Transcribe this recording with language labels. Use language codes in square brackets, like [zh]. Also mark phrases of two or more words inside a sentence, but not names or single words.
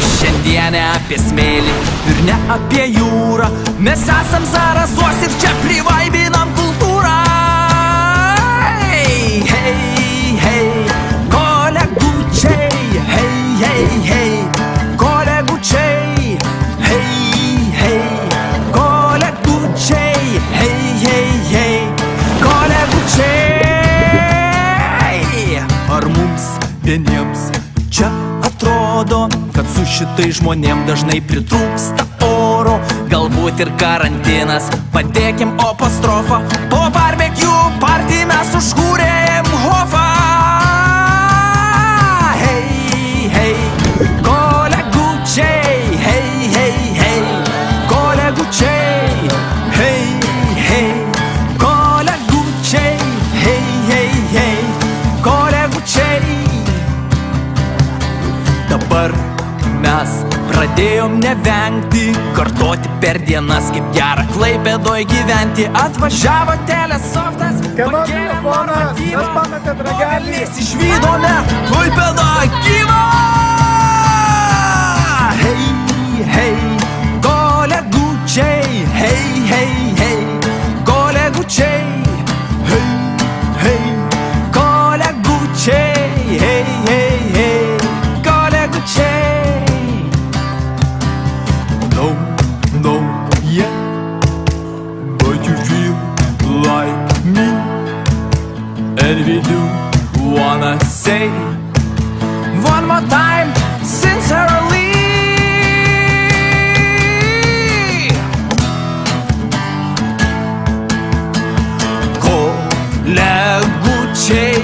[lt] Šiandienę apie smėlį ir ne apie jūrą. Mes esam Zarasuos ir čia privaibinam kultūrą. Hei, hei, hei, kolegučiai. Hei, hei, hei, kolegučiai. Hei, hei, kolegučiai. Hei, hei, hei, kolegučiai. Ar mums vieniems čia atrodo, kad su šitai žmonėm dažnai pritrūksta oro? Galbūt ir karantinas, padėkim apostrofą. Po [en] barbecue party [lt] mes užkūrėm hofą. Hei, hei, kolegučiai. Hei, hei, hei, kolegučiai. Hei, hei, kolegučiai. Hei, hei, hei, kolegučiai. Dabar mes pradėjom nevengti, kartoti per dienas, kaip gera Klaipėdoj gyventi. Atvažiavo TeleSoftas, pakėlė normatyvą, mes išvydome Klaipėdą gyvą. Hei, hei, kolegučiai. Hei, hei, hei, kolegučiai. Hei, hei, kolegučiai. Hei, hei, hei, kolegučiai. [en] No, yeah, but you feel like me, and we do wanna say one more time, sincerely. [lt] Kolegučiai.